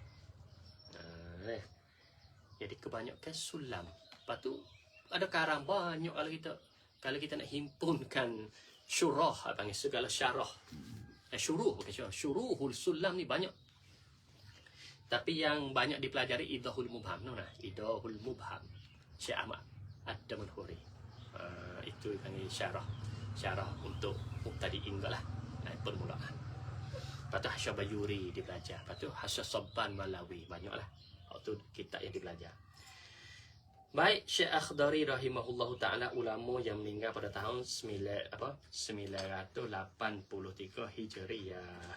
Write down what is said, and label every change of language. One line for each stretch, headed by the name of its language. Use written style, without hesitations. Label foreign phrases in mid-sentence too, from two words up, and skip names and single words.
Malay: Jadi kebanyakan sulam. Lepas tu ada karang banyak kalau kita nak himpunkan syurah, panggil segala syarah. Syuruh bukan syurah. Syuruhul sulam ni banyak. Tapi yang banyak dipelajari idahul mubham. Idahul mubham. Syekh Ahmad Ad-Daman Khuri. Itu panggil syarah. Syarah untuk mubtadi'in lah. Permulaan. Lepas tu Hasyah Bayuri dibelajar. Lepas tu Hasyah Sabban Malawi. Banyaklah. Itu kitab yang dibelajar. Baik, Syekh Akhdari
Arabic: rahimahullahu ta'ala,
Malay: ulama yang meninggal pada tahun 983 Hijriah.